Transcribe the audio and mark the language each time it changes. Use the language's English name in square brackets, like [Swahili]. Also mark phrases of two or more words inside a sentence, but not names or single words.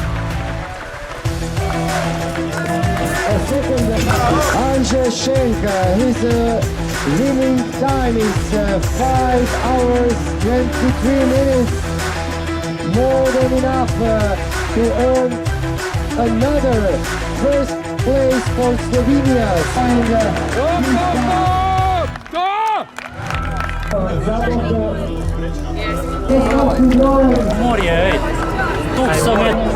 [English] Andrzej Schenka, his winning time is 5 hours 23 minutes. More than enough to earn another first place for Slovenia. [Slovenian] Morje, ej. Tuk so med.